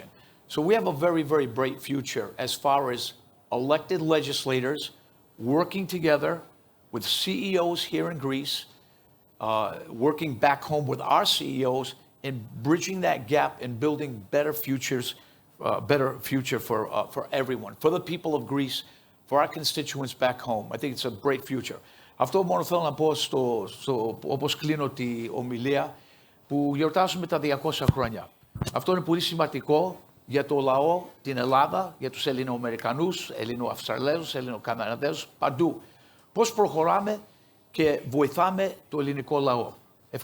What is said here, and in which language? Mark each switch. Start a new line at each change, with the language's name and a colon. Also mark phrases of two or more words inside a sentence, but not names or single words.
English: So we have a very, very bright future as far as elected legislators working together with CEOs here in Greece, working back home with our CEOs, and bridging that gap and building better futures, better future for everyone, for the people of Greece, for our constituents back home. I think it's a great future.
Greek: Αυτό μόνο θέλω να πω όπως κλείνω τη ομιλία, που γιορτάζουμε τα 200 χρόνια. Αυτό είναι πολύ σημαντικό για το λαό, την Ελλάδα, για τους Ελληνοαμερικανούς, Ελληνοαυστραλέζους, Ελληνοκαναδέζους, παντού. Πώς προχωράμε και βοηθάμε το ελληνικό λαό.